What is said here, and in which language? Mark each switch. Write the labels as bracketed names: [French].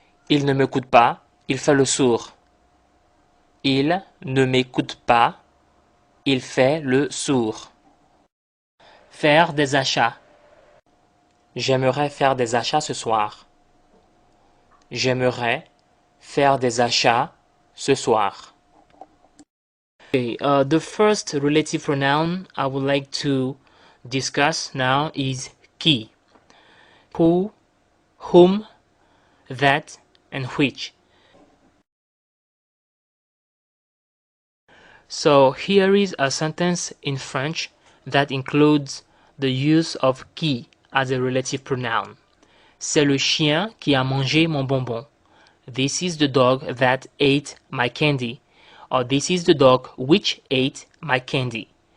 [French] Il ne m'écoute pas, il fait le sourd. Il ne m'écoute pas, il fait le sourd. Faire des achats. J'aimerais faire des achats ce soir. J'aimerais faire des achats ce soir. [English] Okay, the first relative pronoun I would like to discuss now is qui. Who, whom, that, and which. So here is a sentence in French that includes the use of qui as a relative pronoun. [French] C'est le chien qui a mangé mon bonbon. [English] This is the dog that ate my candy. Or this is the dog which ate my candy.